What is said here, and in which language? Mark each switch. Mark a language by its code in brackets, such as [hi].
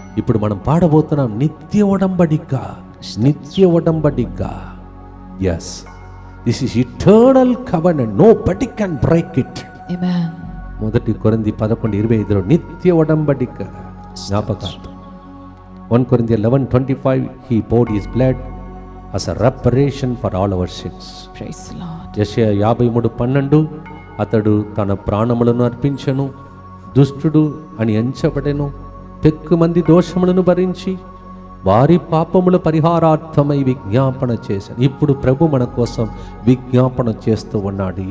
[te] ఇప్పుడు మనం పాడబోతున్నాం నిత్య ఒడంబడిక, నిత్య ఒడంబడిక. [en] Yes, this is eternal covenant, nobody can break it. [te] ఆమేన్. మొదటి కొరింథీ 11:25 నిత్య ఒడంబడిక జ్ఞాపకార్థం. [en] 1 Corinthians 11:25 he poured his blood as a reparation for all our sins. Praise the Lord. [te] యెషయా 53:12 అతడు తన ప్రాణములను అర్పించెను, దుష్టుడు అని ఎంచబడెను, పెక్కుమంది దోషములను భరించి వారి పాపముల పరిహారార్థమై విజ్ఞాపన చేశాను. ఇప్పుడు ప్రభు మన కోసం విజ్ఞాపన చేస్తూ ఉన్నాడు.